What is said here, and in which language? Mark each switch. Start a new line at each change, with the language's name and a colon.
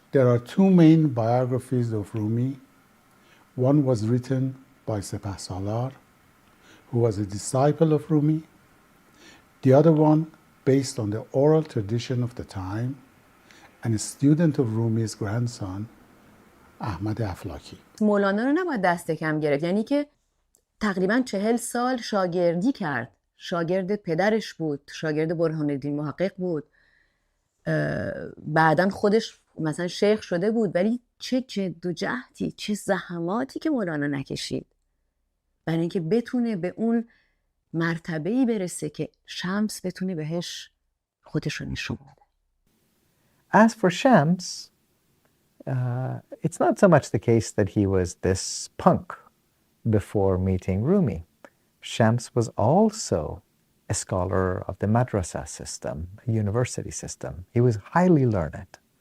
English: There are two main biographies of Rumi. One was written by Sepah Salar, who was a disciple of Rumi. The other one, based on the oral tradition of the time, and a student of Rumi's grandson, Ahmad Aflaki.
Persian: مولانا رو نباید دست کم گرفت، یعنی که تقریباً 40 سال شاگردی کرد. شاگرد پدرش بود، شاگرد برهان الدین محقق بود. بعداً خودش مثلا شیخ شده بود، ولی چه جد و جهدی، چه زحماتی که مولانا نکشید برای اینکه بتونه به اون مرتبه‌ای برسه که شمس بتونه بهش خودش رو نشون بده.
English: As for Shams, it's not so much the case that he was this punk before meeting Rumi. Shams was also a scholar of the madrasa system, a university system. He was highly learned.